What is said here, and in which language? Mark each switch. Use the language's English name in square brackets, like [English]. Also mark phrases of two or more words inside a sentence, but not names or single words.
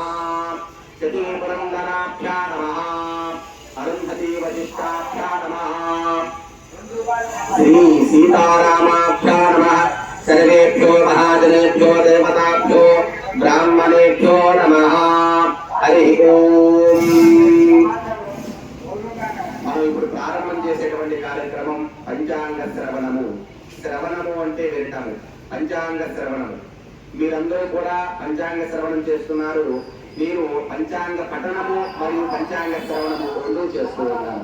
[Sanskrit] शचीपुरन्दराभ्यां नमः। अरुन्धती वसिष्ठाभ्यां नमः। श्री सीतारामाभ्यां नमः। सर्वेभ्यो महाजनेभ्यो देवताभ्यो ब्राह्मणेभ्यो नमः। हरि ओम। [Telugu] మనం ఇప్పుడు ప్రారంభం చేసేటువంటి కార్యక్రమం పంచాంగ శ్రవణము. శ్రవణము అంటే వినటము, పంచాంగ శ్రవణము. మీరందరూ కూడా పంచాంగ శ్రవణం చేస్తున్నారు. మీరు పంచాంగ పఠనము మరియు పంచాంగ శ్రవణము రెండూ చేస్తూ ఉన్నారు.